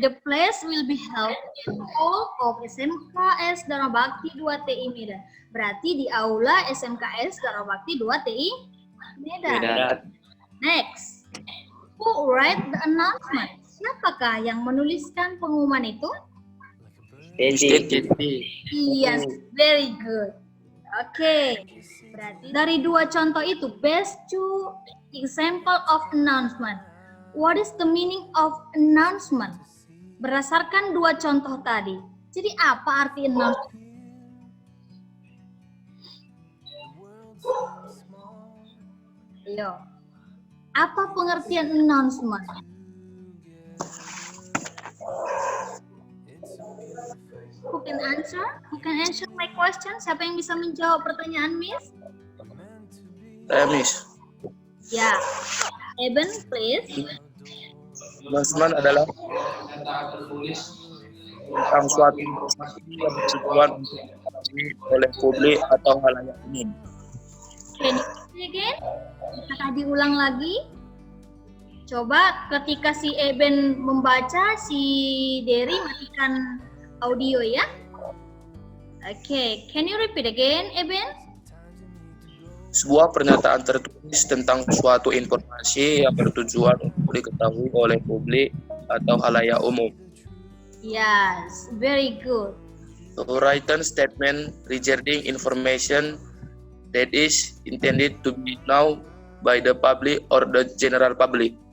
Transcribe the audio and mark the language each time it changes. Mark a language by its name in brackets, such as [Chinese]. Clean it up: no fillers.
[English] The place will be held in Hall of SMKS Dharma Bakti 2 TI Medan. [Indonesian] Berarti di aula SMKS Dharma Bakti 2 TI Medan. Medan. [English] Next. Who write the announcement? [Indonesian] Siapakah yang menuliskan pengumuman itu? [English] Steady. [Indonesian] Jadi, [English] Yes, very good. Oke. [Indonesian] Berarti dari dua contoh itu, [English] best two example of announcement. What is the meaning of announcement? [Indonesian] Berdasarkan dua contoh tadi. Jadi apa arti announcement? Ayo. Apa pengertian announcement? [English] Who can answer? Who can answer my question? [Indonesian] Siapa yang bisa menjawab pertanyaan Miss? Saya Miss. [English] Ya. Eben, please. [Indonesian] Announcement adalah tentang suatu informasi yang bertujuan untuk diketahui oleh publik atau halayak umum. [English] Can you say again? [Indonesian] Bisakah diulang lagi? Coba ketika si Eben membaca, si Derry matikan audio ya. [English] Oke, can you repeat again, Eben? [Indonesian] Sebuah pernyataan tertulis tentang suatu informasi yang bertujuan untuk diketahui oleh publik atau halayak umum. [English] Yes, very good. A written statement regarding information that is intended to be known by the public or the general public.